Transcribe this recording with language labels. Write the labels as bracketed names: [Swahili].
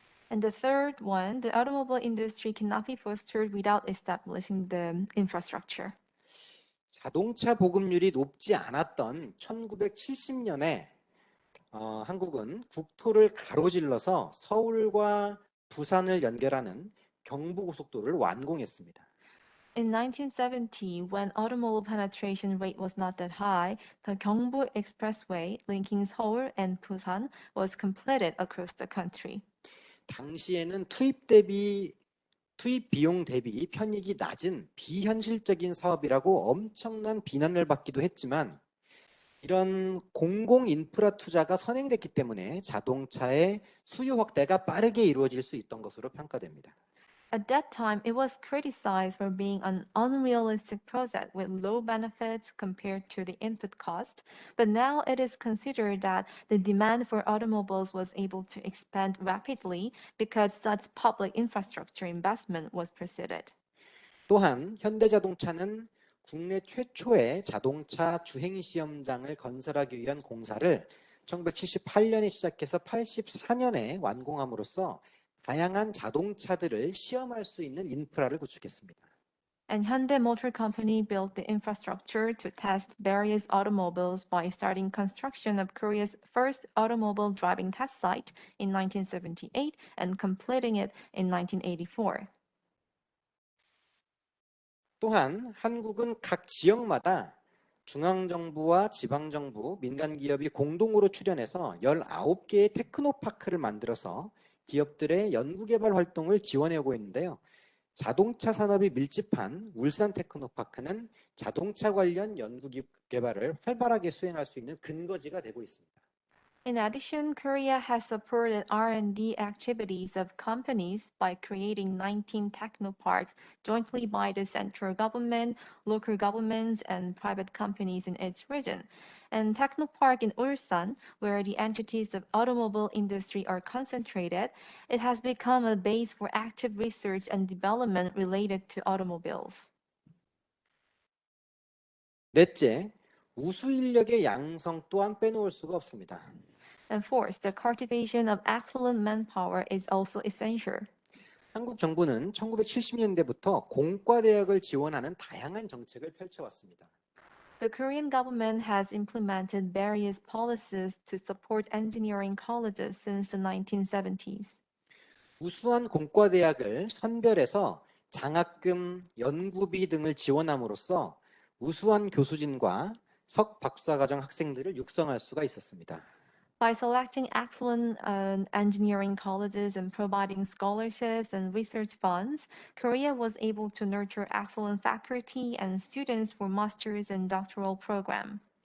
[English] And the third one, the automobile industry cannot be fostered without establishing the infrastructure. [Korean] 자동차 보급률이 높지 않았던 1970년에 한국은 국토를 가로질러서 서울과 부산을 연결하는 경부고속도로를 완공했습니다. [English] In 1970, when automobile penetration rate was not that high, the Gyeongbu Expressway linking Seoul and Busan was completed across the country. [Korean] 당시에는 투입 비용 대비 편익이 낮은 비현실적인 사업이라고 엄청난 비난을 받기도 했지만 이런 공공 인프라 투자가 선행됐기 때문에 자동차의 수요 확대가 빠르게 이루어질 수 있던 것으로 평가됩니다. [English] At that time, it was criticized for being an unrealistic project with low benefits compared to the input cost, but now it is considered that the demand for automobiles was able to expand rapidly because such public infrastructure investment was proceeded. [Korean] 또한 현대자동차는 국내 최초의 자동차 주행시험장을 건설하기 위한 공사를 1978년에 시작해서 84년에 완공함으로써 다양한 자동차들을 시험할 수 있는 인프라를 구축했습니다. [English] And Hyundai Motor Company built the infrastructure to test various automobiles by starting construction of Korea's first automobile driving test site in 1978 and completing it in 1984. [Korean] 또한 한국은 각 지역마다 중앙정부와 지방정부, 민간기업이 공동으로 출연해서 19개의 테크노파크를 만들어서 기업들의 연구개발 활동을 지원해오고 있는데요. 자동차 산업이 밀집한 울산 테크노파크는 자동차 관련 연구개발을 활발하게 수행할 수 있는 근거지가 되고 있습니다. [English] In addition, Korea has supported R&D activities of companies by creating 19 technoparks jointly by the central government, local governments, and private companies in its region. And Technopark in Ulsan, where the entities of automobile industry are concentrated, it has become a base for active research and development related to automobiles. [Korean] 넷째, 우수 인력의 양성 또한 빼놓을 수가 없습니다. [English] And fourth, the cultivation of excellent manpower is also essential. [Korean] 한국 정부는 1970년대부터 공과대학을 지원하는 다양한 정책을 펼쳐왔습니다. [English] The Korean government has implemented various policies to support engineering colleges since the 1970s. [Korean] 우수한 공과대학을 선별해서 장학금, 연구비 등을 지원함으로써 우수한 교수진과 석박사과정 학생들을 육성할 수가 있었습니다. [English] By selecting excellent engineering colleges and providing scholarships and research funds, Korea was able to nurture excellent faculty and students for master's and doctoral program.